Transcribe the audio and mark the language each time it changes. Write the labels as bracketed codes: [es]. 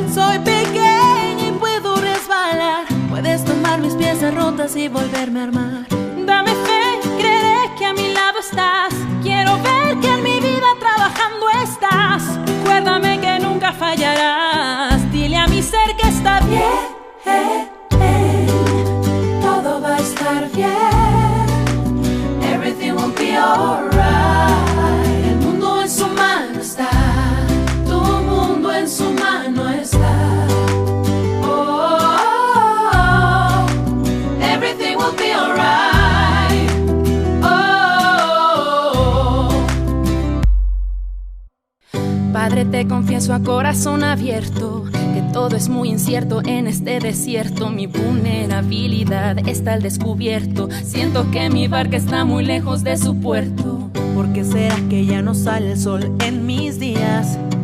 [es] Soy pequeña y puedo resbalar. Puedes tomar mis piezas rotas y volverme a armar. Dame fe, creeré que a mi lado estás. Quiero ver que en mi vida trabajando estás. Recuérdame que nunca fallarás. Dile a mi ser que está bien. Todo va a estar bien. [en] Everything will be alright. [es] El mundo en su mano está. Tu mundo en su mano está. Oh, oh, oh. [en] Everything will be alright. Oh, oh, oh. [es] Padre, te confieso a corazón abierto que todo es muy incierto en este desierto. Mi vulnerabilidad está al descubierto. Siento que mi barca está muy lejos de su puerto. ¿Por qué será que ya no sale el sol en mis días?